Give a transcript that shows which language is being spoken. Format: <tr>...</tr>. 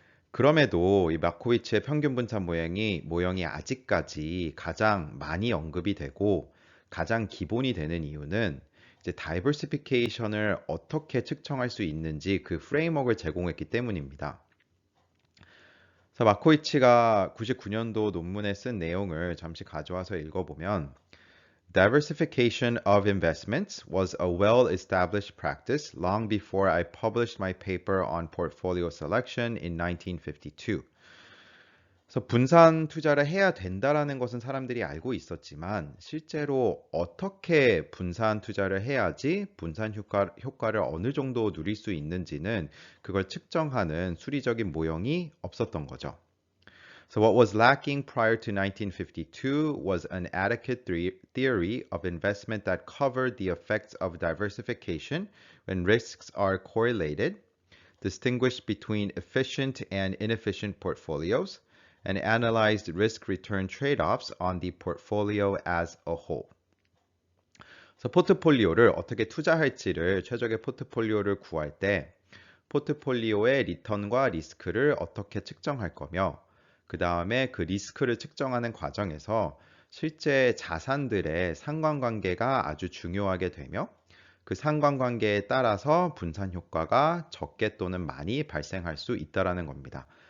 <ko>그럼에도 이 마코비치의 평균 분산 모형이 아직까지 가장 많이 언급이 되고 가장 기본이 되는 이유는 이제 다이버시피케이션을 어떻게 측정할 수 있는지 그 프레임워크를 제공했기 때문입니다. 그래서 마코이치가 99년도 논문에 쓴 내용을 잠시 가져와서 읽어보면</ko> <en>Diversification of investments was a well-established practice long before I published my paper on portfolio selection in 1952.</en> <ko>그래서 분산 투자를 해야 된다라는 것은 사람들이 알고 있었지만 실제로 어떻게 분산 투자를 해야지 효과를 어느 정도 누릴 수 있는지는 그걸 측정하는 수리적인 모형이 없었던 거죠.</ko> <en>So what was lacking prior to 1952 was an adequate theory of investment that covered the effects of diversification when risks are correlated, distinguished between efficient and inefficient portfolios, and analyzed risk-return trade-offs on the portfolio as a whole.</en> <ko>그래서 포트폴리오를 어떻게 투자할지를 최적의 포트폴리오를 구할 때 포트폴리오의 리턴과 리스크를 어떻게 측정할 거며 그 다음에 그 리스크를 측정하는 과정에서 실제 자산들의 상관관계가 아주 중요하게 되며 그 상관관계에 따라서 분산 효과가 적게 또는 많이 발생할 수 있다라는 겁니다.</ko>